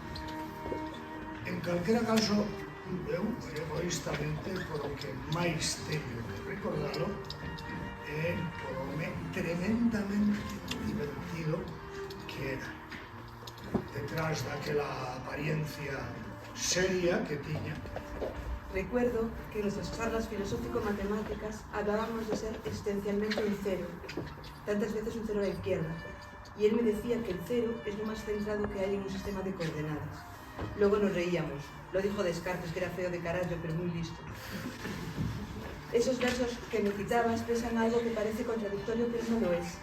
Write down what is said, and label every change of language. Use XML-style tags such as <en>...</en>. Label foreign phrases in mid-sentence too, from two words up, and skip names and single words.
<gl>En calquera caso, eu, egoístamente, por o que máis teño que recordalo, é por o tremendamente divertido que era. Detrás daquela apariencia seria que tiña.</gl> <es>Recuerdo que en nuestras charlas filosófico-matemáticas hablábamos de ser existencialmente un cero, tantas veces un cero a la izquierda, y él me decía que el cero es lo más centrado que hay en un sistema de coordenadas. Luego nos reíamos. Lo dijo Descartes, que era feo de carallo, pero muy listo. Esos versos que me citaba expresan algo que parece contradictorio, pero no lo es.</es>